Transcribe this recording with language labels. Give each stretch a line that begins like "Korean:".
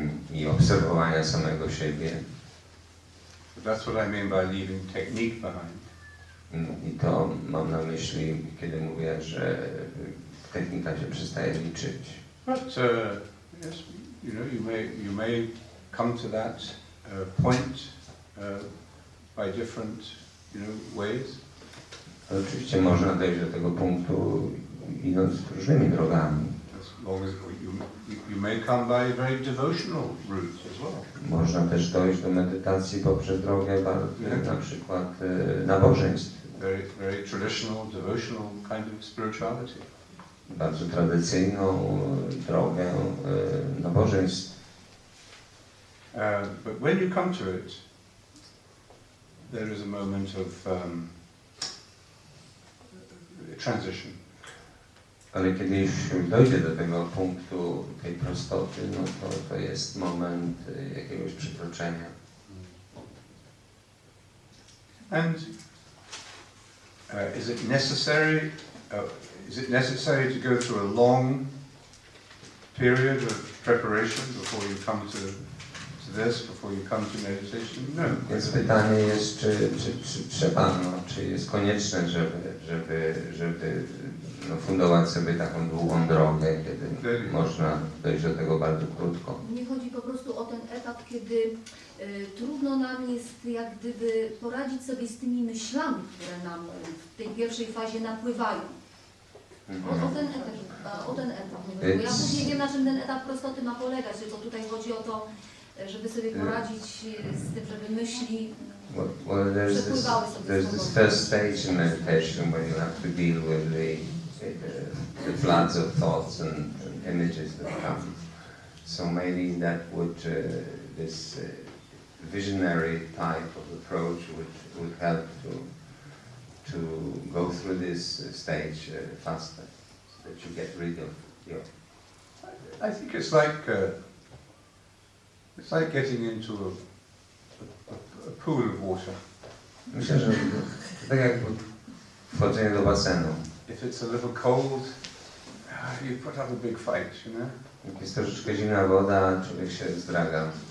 Polish: I obserwowania samego siebie.
English: That's what I mean by leaving technique behind.
Polish: I to mam na myśli, kiedy mówię, że technika się przestaje liczyć.
English: But yes, you may come to that point by different, ways.
Polish: Ale oczywiście można dojść do tego punktu idąc różnymi drogami.
English: As long as you may come by a very devotional route as well.
Polish: Można też dojść do medytacji poprzez drogę na przykład nabożeństw.
English: Very traditional, devotional kind of spirituality.
Polish: Bardzo tradycyjną drogę nabożeństw.
English: But when you come to it, there is a moment of transition.
Polish: Ale kiedy już dojdzie do tego punktu tej prostoty, no to jest moment jakiegoś przekroczenia.
English: And is it necessary to go through a long period of preparation before you come to this, before you come to meditation? No.
Polish: Więc pytanie jest, czy trzeba, czy jest konieczne, żeby fundować sobie taką długą drogę, kiedy można dojść do tego bardzo krótko. Mnie chodzi po prostu o ten etap, kiedy trudno nam jest jak gdyby poradzić sobie z tymi myślami, które nam w tej pierwszej fazie napływają. O ten etap. Bo ja później wiem, na czym ten etap prostoty ma polegać, tylko tutaj chodzi o to, żeby sobie poradzić z tym, żeby myśli przepływały sobie
English: there's this first stage in meditation where you have to deal with the floods of thoughts and images that come. So maybe that would, this visionary type of approach would help to go through this stage faster, so that you get rid of your... I think it's like getting into a pool of water.
Polish: Myślę, że to tak jak wchodzenie do basenu.
English: If it's a little cold, you put up a big fight, you know?
Polish: Jak jest troszeczkę zimna woda, człowiek się zdraga.